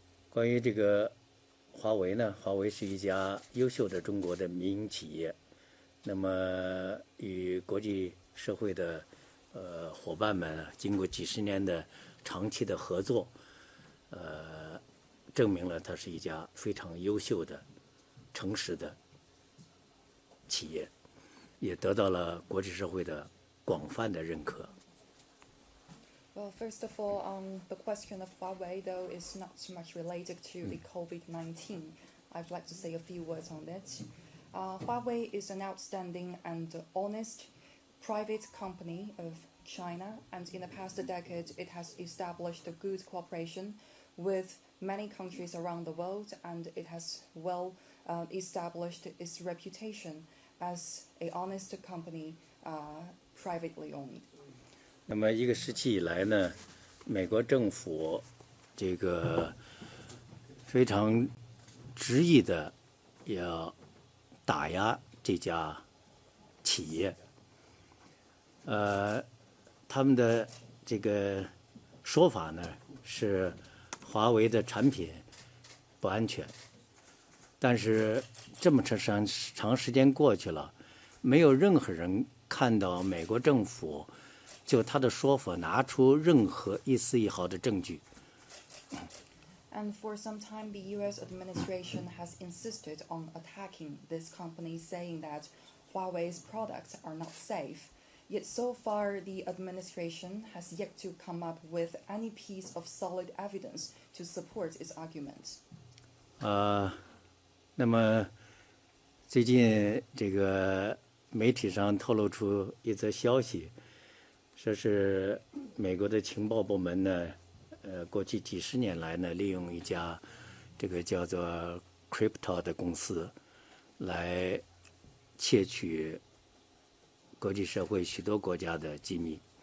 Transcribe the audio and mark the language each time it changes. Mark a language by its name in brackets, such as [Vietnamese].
[Chinese] 关于这个华为呢，华为是一家优秀的中国的民营企业，那么与国际社会的伙伴们经过几十年的长期的合作，证明了它是一家非常优秀的、诚实的企业，也得到了国际社会的广泛的认可。 [English] Well, first of all, the question of Huawei, though, is not so much related to the COVID-19. I'd like to say a few words on it. Huawei is an outstanding and honest private company of China, and in the past decade, it has established a good cooperation with many countries around the world, and it has well established its reputation as an honest company, privately owned. [Chinese] 那么一个时期以来呢，美国政府这个非常执意的要打压这家企业，他们的这个说法呢是华为的产品不安全，但是这么长时间过去了，没有任何人看到美国政府就他的说法拿出任何一丝一毫的证据。 [English] And for some time, the U.S. administration has insisted on attacking this company, saying that Huawei's products are not safe. Yet so far, the administration has yet to come up with any piece of solid evidence to support its argument. [Chinese] 那么最近这个媒体上透露出一则消息，说是美国的情报部门呢，过去几十年来呢，利用一家这个叫做 Crypto 的公司，来窃取国际社会许多国家的机密。